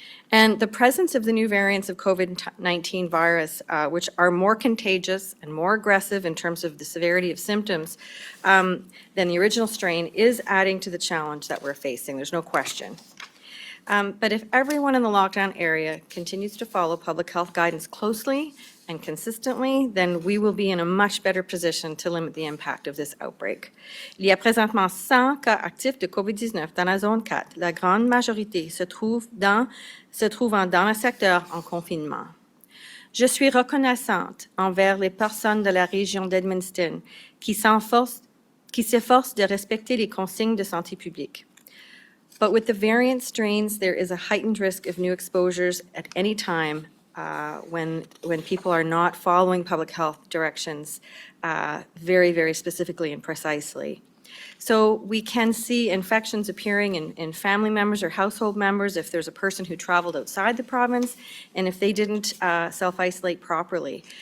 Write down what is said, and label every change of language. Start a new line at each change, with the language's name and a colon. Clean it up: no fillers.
English: And the presence of the new variants of COVID-19 virus, which are more contagious and more aggressive in terms of the severity of symptoms than the original strain, is adding to the challenge that we're facing. There's no question. But if everyone in the lockdown area continues to follow public health guidance closely and consistently, then we will be in a much better position to limit the impact of this outbreak.
French: Il y a présentement 100 cas actifs de COVID-19 dans la zone 4. La grande majorité se trouvant dans le secteur en confinement. Je suis reconnaissante envers les personnes de la région d'Edmundston qui s'efforcent de respecter les consignes de santé publique.
English: But with the variant strains, there is a heightened risk of new exposures at any time when people are not following public health directions very, very specifically and precisely. So we can see infections appearing in family members or household members if there's a person who traveled outside the province and if they didn't self-isolate properly.